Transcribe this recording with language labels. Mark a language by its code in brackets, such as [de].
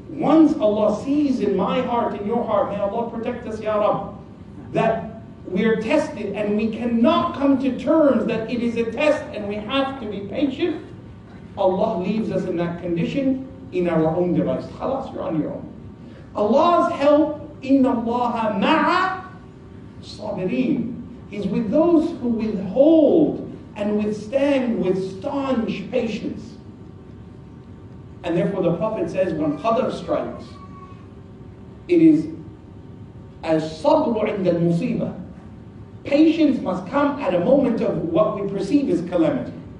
[en] Once Allah sees in my heart, in your heart, may Allah protect us, Ya Rabb, that we're tested and we cannot come to terms that it is a test and we have to be patient, Allah leaves us in that condition in our own device. Khalas, you're on your own. Allah's help, [ar] إِنَّ اللَّهَ مَعَ الصَّابِرِينَ. [en] He's with those who withhold and withstand with staunch patience. And therefore the Prophet says when qadr strikes, it is as sabru inda al-musibah. Patience must come at a moment of what we perceive as calamity.